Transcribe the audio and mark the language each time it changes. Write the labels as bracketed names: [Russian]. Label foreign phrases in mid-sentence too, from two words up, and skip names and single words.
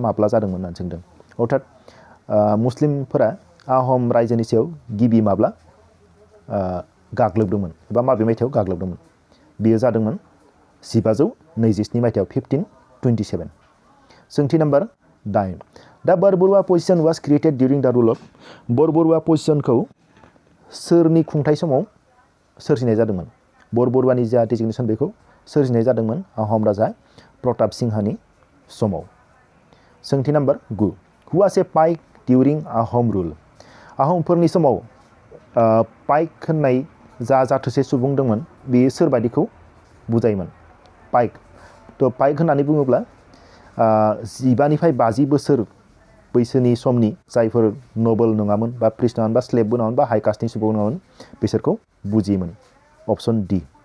[Bodo] माब्ला जादोंमोन होननानै सोंदों अर्थात मुस्लिमफोरा आहम रायजोनि सायाव गिबि माब्ला गाग्लोबदोंमोन एबा माबे मायथाइयाव गाग्लोबदोंमोन बेयो जादोंमोन 1527 मायथाइयाव 1527 सोंथि नम्बर 8 द [English] Barbarua position was created during the rule of [Bodo] बरबरुआ पोजिशनखौ सोरनि खुंथाय समाव सोरजिनाय जादोंमोन बरबरुआनि जा डेजिगनेसन बेखौ सोरजिनाय जादोंमोन आहम राजा प्रताप सिंहानि समाव सोंथि नम्बर 9 [English] who was a paik during Ahom rule [Bodo] आहमफोरनि समाव पाइक होननाय जा जाथोसे सुबुं दंमोन बेयो सोरबादिखौ बुजायोमोन पाइक थ' पाइक होननानै बुङोब्ला 15 निफ्राय 50 बोसोर बैसोनि समनि जायफोर नोबल नङामोन बा प्रिस्ट नङामोन बा स्लेबबो नङामोन बा हाइ कास्टनि सुबुं नङामोन बिसोरखौ बुजियोमोन [English] option D